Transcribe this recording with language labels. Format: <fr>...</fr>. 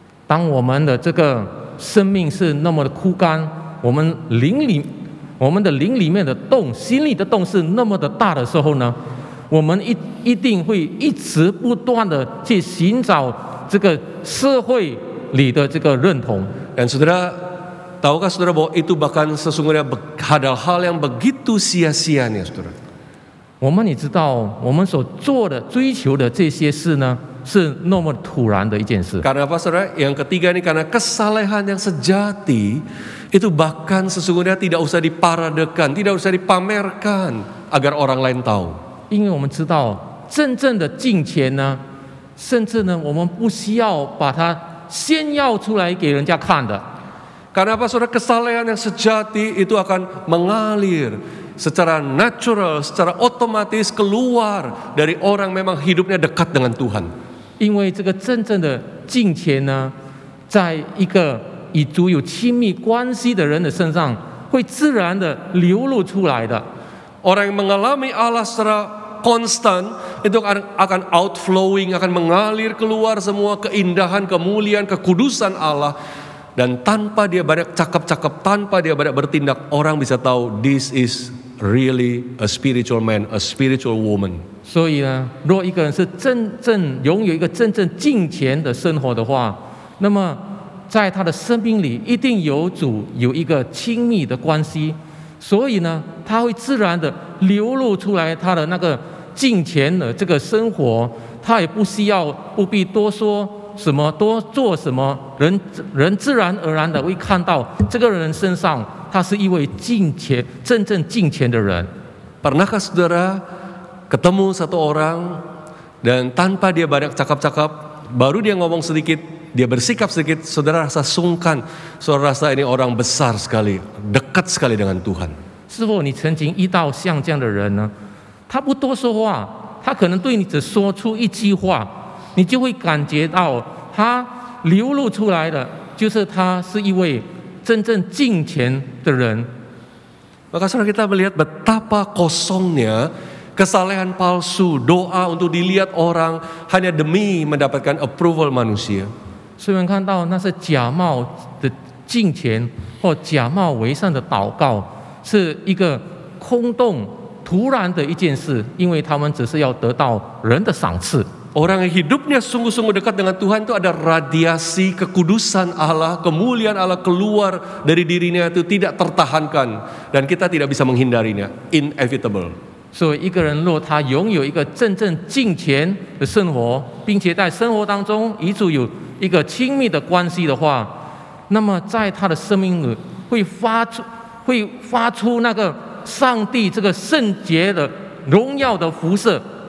<zh>当我们的这个生命是那么的枯干，我们的灵里面的洞，心里的洞是那么的大的时候呢，我们一定会一直不断的去寻找这个社会里的这个认同。</zh> <id>Dan saudara, tahukah saudara bahwa itu bahkan sesungguhnya hal-hal yang begitu sia-sianya, saudara.</id> <zh>我们也知道，我们所做的、追求的这些事呢，是那么突然的一件事。</zh> <id>Karena apa, saudara? Yang ketiga ini karena kesalehan yang sejati itu bahkan sesungguhnya tidak usah diparadekan, tidak usah dipamerkan agar orang lain tahu.</id> <zh>因为我们知道，真正的敬虔呢，甚至呢，我们不需要把它炫耀出来给人家看的。</zh> <id>Karena apa, saudara? Kesalehan yang sejati itu akan mengalir secara natural, secara otomatis keluar dari orang memang hidupnya dekat dengan Tuhan.</id> <zh>因为这个真正的敬虔呢，在一个与主有亲密关系的人的身上，会自然的流露出来的。</zh> <id>Orang yang mengalami Allah secara konstan itu akan outflowing, akan mengalir keluar semua keindahan, kemuliaan, kekudusan Allah. Dan tanpa dia banyak cakap-cakap, tanpa dia banyak bertindak, orang bisa tahu</id> <en>this is really a spiritual man, a spiritual woman.</en> <zh>所以呢，若一个人是真正拥有一个真正敬虔的生活的话，那么在他的生命里一定有主，有一个亲密的关系。所以呢，他会自然的流露出来他的那个敬虔的这个生活，他也不必多说什么，多做什么，人自然而然的会看到这个人身上，他是一位真正敬虔的人。</zh> <id>Pernahkah saudara ketemu satu orang dan tanpa dia banyak cakap-cakap, baru dia ngomong sedikit, dia bersikap sedikit, saudara rasa sungkan, saudara rasa ini orang besar sekali, dekat sekali dengan Tuhan.</id> <zh>是否你曾经遇到像这样的人呢？他不多说话，他可能对你只说出一句话，你就会感觉到他流露出来的就是他是一位真正敬虔的人。</zh> <id>Maka saudara, kita melihat betapa kosongnya kesalehan palsu, doa untuk dilihat orang hanya demi mendapatkan approval manusia.</id> <zh>虽然看到那是假冒的敬虔或假冒为善的祷告，是一个空洞、突然的一件事，因为他们只是要得到人的赏赐。</zh> <id>Orang yang hidupnya sungguh-sungguh dekat dengan Tuhan itu ada radiasi kekudusan Allah, kemuliaan Allah keluar dari dirinya itu tidak tertahankan dan kita tidak bisa menghindarinya, inevitable.</id> <zh>所以一个人若他拥有一个真正敬虔的生活，并且在生活当中与主有一个亲密的关系的话，那么在他的生命里会发出那个上帝这个圣洁的荣耀的辐射。</zh>